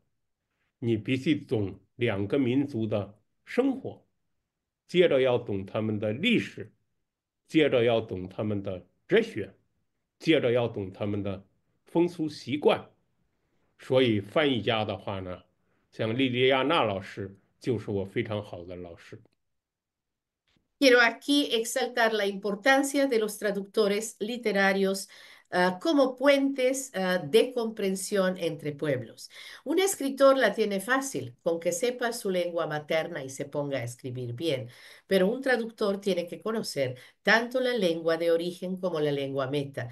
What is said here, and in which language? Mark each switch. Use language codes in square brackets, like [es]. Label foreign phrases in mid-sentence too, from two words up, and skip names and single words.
[zh] 你必须懂2个民族的生活，接着要懂他们的历史，接着要懂他们的哲学，接着要懂他们的风俗习惯。所以翻译家的话呢，像莉莉亚娜老师就是我非常好的老师。 [es] Quiero aquí exaltar la importancia de los traductores literarios como puentes de comprensión entre pueblos. Un escritor la tiene fácil, con que sepa su lengua materna y se ponga a escribir bien, pero un traductor tiene que conocer tanto la lengua de origen como la lengua meta.